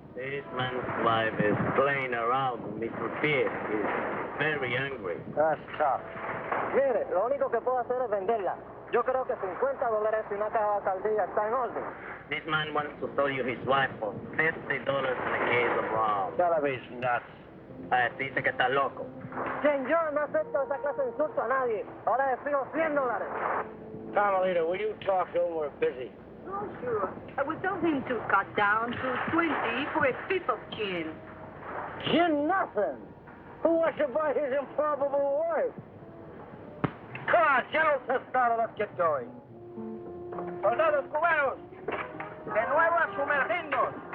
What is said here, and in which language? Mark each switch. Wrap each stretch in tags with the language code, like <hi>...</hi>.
<en>This man's wife is playing around with Mr. Pete. He's very angry. That's tough.</en> <es>Mire, lo único que puedo hacer es venderla. Yo creo que $50 y una caja de sardilla está en orden.</es> <en>This man wants to sell you his wife for $50 and a case of rum. Television nuts.</en> <es>Dice que está loco. Señor, no acepto esa clase de insulto a nadie. Ahora le fijo $100.</es> <en>Carmelita, will you talk to him? We're busy. Oh, sure. We told him to cut down to 20 for a fifth of gin. Gin nothing. Who wants to buy his improbable wife? Come on, General Tostado, let's get going.</en> <es>Soldados cubanos, de nuevo a sumergirnos.</es>